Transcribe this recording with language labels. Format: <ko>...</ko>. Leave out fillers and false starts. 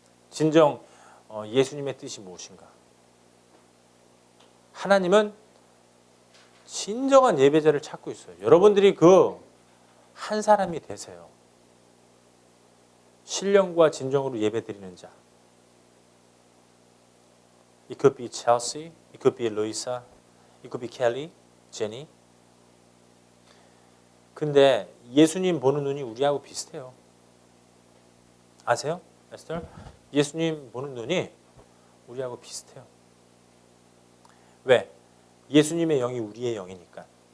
<ko>진정 예수님의 뜻이 무엇인가? 하나님은 진정한 예배자를 찾고 있어요. 여러분들이 그 한 사람이 되세요. 신령과 진정으로 예배드리는 자.</ko> <en>It could be Chelsea, it could be Louisa, it could be Kelly, Jenny.</en> <ko>근데 예수님 보는 눈이 우리하고 비슷해요. 아세요? 에스터? 예수님 보는 눈이 우리하고 비슷해요. 왜? 예수님의 영이 우리의 영이니까.</ko>